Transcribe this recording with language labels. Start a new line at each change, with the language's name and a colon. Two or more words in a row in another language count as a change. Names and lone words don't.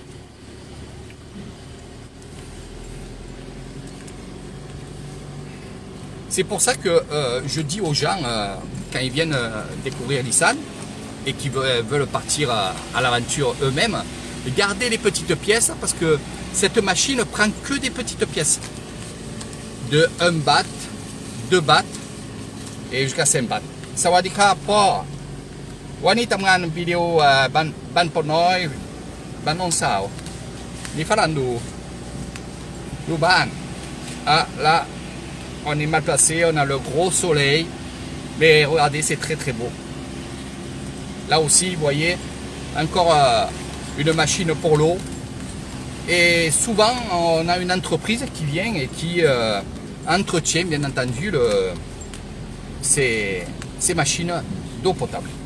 French: C'est pour ça que je dis aux gens, quand ils viennent découvrir l'Isan et qui veulent partir à l'aventure eux-mêmes, gardez les petites pièces parce que cette machine prend que des petites pièces. De 1 baht, 2 bahts et jusqu'à 5 bahts.
Thai: สวัสดีครับพ่อวันนี้ทำงานวิดีโอบ้านปอน้อยบ้านน้องสาวมีฝรั่งดูบ้าน
French: là on est mal placé, on a le gros soleil mais regardez c'est très très beau. Là aussi vous voyez encore une machine pour l'eau et souvent on a une entreprise qui vient et qui entretient bien entendu ces machines d'eau potable.